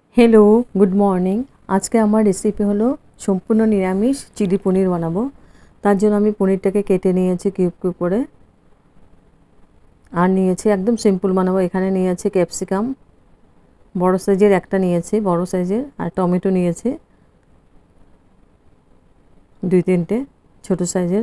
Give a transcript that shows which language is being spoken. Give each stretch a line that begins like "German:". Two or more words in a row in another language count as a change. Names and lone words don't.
English: Hello good morning.
Bangla: আজকে আমার রেসিপি হলো সম্পূর্ণ নিরামিষ চিলি পনির বানাবো। তার জন্য আমি পনিরটাকে কেটে নিয়েছি কিউব কিউব করে আর নিয়েছি একদম সিম্পল বানাবো। এখানে নিয়েছি ক্যাপসিকাম বড় সাইজের একটা নিয়েছি, বড় সাইজের, আর টমেটো নিয়েছি দুই তিনটে ছোট সাইজের।